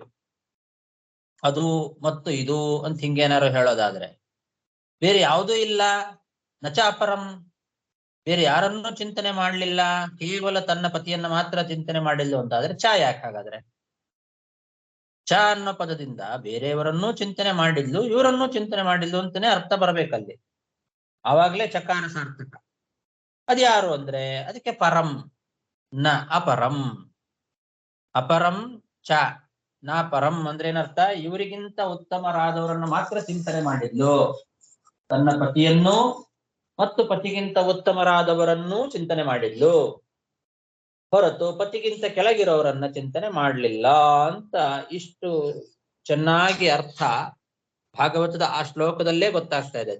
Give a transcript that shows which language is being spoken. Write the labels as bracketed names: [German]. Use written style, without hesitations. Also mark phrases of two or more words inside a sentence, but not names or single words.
[Kannada] ಅದು ಮತ್ತು ಇದು ಅಂತ ಹಿಂಗೇನಾರು ಹೇಳೋದಾದ್ರೆ, ಬೇರೆ ಯಾವುದೂ ಇಲ್ಲ, [Sanskrit] ನಚ ಅಪರಂ, [Kannada] ಬೇರೆ ಯಾರನ್ನೂ ಚಿಂತನೆ ಮಾಡಲಿಲ್ಲ, ಕೇವಲ ತನ್ನ ಪತಿಯನ್ನ ಮಾತ್ರ ಚಿಂತನೆ ಮಾಡಿಲ್ಲ ಅಂತಾದ್ರೆ ಚ ಯಾಕೆ ಹಾಗಾದ್ರೆ? ಚ ಅನ್ನೋ ಪದದಿಂದ ಬೇರೆಯವರನ್ನೂ ಚಿಂತನೆ ಮಾಡಿದ್ಲು, ಇವರನ್ನೂ ಚಿಂತನೆ ಮಾಡಿದ್ಲು ಅಂತಾನೆ ಅರ್ಥ ಬರಬೇಕಲ್ಲಿ. ಆವಾಗ್ಲೇ ಚಕಾರ ಸಾರ್ಥಕ. ಅದ್ಯಾರು ಅಂದ್ರೆ ಅದಕ್ಕೆ ಪರಂ, [Sanskrit] ನ ಅಪರಂ. ಅಪರಂ ಚ ನ ಪರಂ [Kannada] ಅಂದ್ರೆ ಏನರ್ಥ? ಇವರಿಗಿಂತ ಉತ್ತಮರಾದವರನ್ನು ಮಾತ್ರ ಚಿಂತನೆ ಮಾಡಿದ್ಲು, ತನ್ನ ಪತಿಯನ್ನು ಮತ್ತು ಪತಿಗಿಂತ ಉತ್ತಮರಾದವರನ್ನೂ ಚಿಂತನೆ ಮಾಡಿದ್ಲು, ಹೊರತು ಪತಿಗಿಂತ ಕೆಳಗಿರೋರನ್ನ ಚಿಂತನೆ ಮಾಡಲಿಲ್ಲ ಅಂತ ಇಷ್ಟು ಚೆನ್ನಾಗಿ ಅರ್ಥ ಭಾಗವತದ ಆ ಶ್ಲೋಕದಲ್ಲೇ ಗೊತ್ತಾಗ್ತಾ ಇದೆ.